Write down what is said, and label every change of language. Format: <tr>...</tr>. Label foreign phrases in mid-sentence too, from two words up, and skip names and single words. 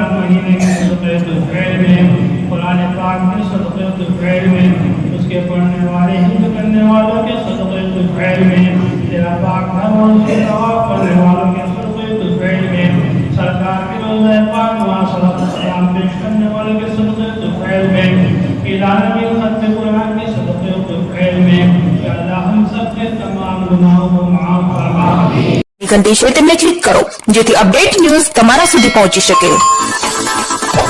<ur>مہینے کے صدقے الفعل میں، قرآن پاک کے صدقے الفعل میں، اس کے پڑھنے والے حفظ کرنے والوں کے صدقے الفعل میں، تیرا پاک گھر اور اس کے طواف کرنے والوں کے صدقے الفعل میں، سرکار کے روضہ پاک وہاں صلاۃ السلام پیش کرنے والوں کے صدقے الفعل میں، العالمین ختم قرآن کے صدقے الفعل میں، یا اللہ ہم سب کے تمام گناہوں کو معاف فرما۔</ur> <gu>ઘંટી છે તેમને ક્લિક કરો જેથી અપડેટ ન્યૂઝ તમારા સુધી પહોંચી શકે।</gu>